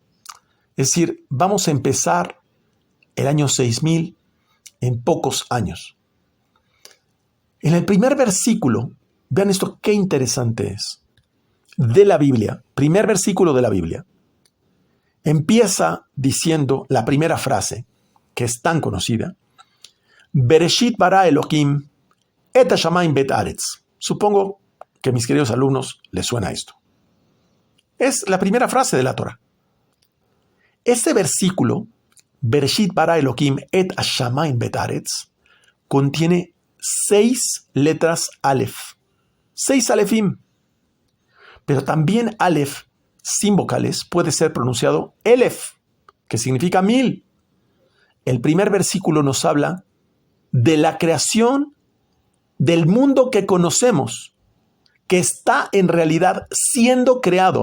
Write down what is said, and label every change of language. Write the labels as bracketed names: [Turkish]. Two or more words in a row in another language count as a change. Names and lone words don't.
[Spanish] Es decir, vamos a empezar el año 6000 en pocos años. En el primer versículo, vean esto qué interesante es, de la Biblia, primer versículo de la Biblia, empieza diciendo la primera frase, que es tan conocida, [Hebrew] בראשית ברא אלהים את השמים ואת הארץ. [Spanish] Supongo que a mis queridos alumnos les suena esto. Es la primera frase de la Torah. Este versículo, [Hebrew] בראשית ברא אלהים את השמים ואת הארץ, [Spanish] contiene 6 letras Aleph, 6 Alefim. Pero también Aleph, sin vocales, puede ser pronunciado Elef, que significa 1000. El primer versículo nos habla de la creación del mundo que conocemos, que está en realidad siendo creado.